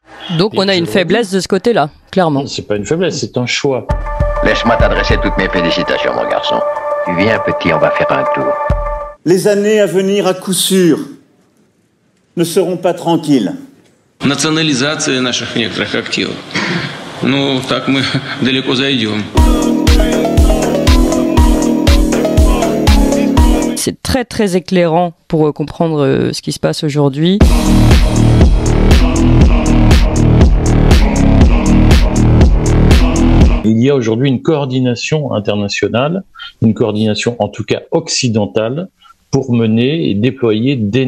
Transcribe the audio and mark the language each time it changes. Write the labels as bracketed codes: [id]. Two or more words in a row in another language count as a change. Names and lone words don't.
[fr] Donc on a une faiblesse de ce côté-là, clairement. C'est pas une faiblesse, c'est un choix. Laisse-moi t'adresser toutes mes félicitations, mon garçon. Tu viens, petit, on va faire un tour. Les années à venir, à coup sûr, ne seront pas tranquilles. [ru] Национализация наших некоторых активов. Ну, так мы далеко зайдем. [fr] C'est très très éclairant pour comprendre ce qui se passe aujourd'hui. Il y a aujourd'hui une coordination internationale, une coordination en tout cas occidentale, pour mener et déployer des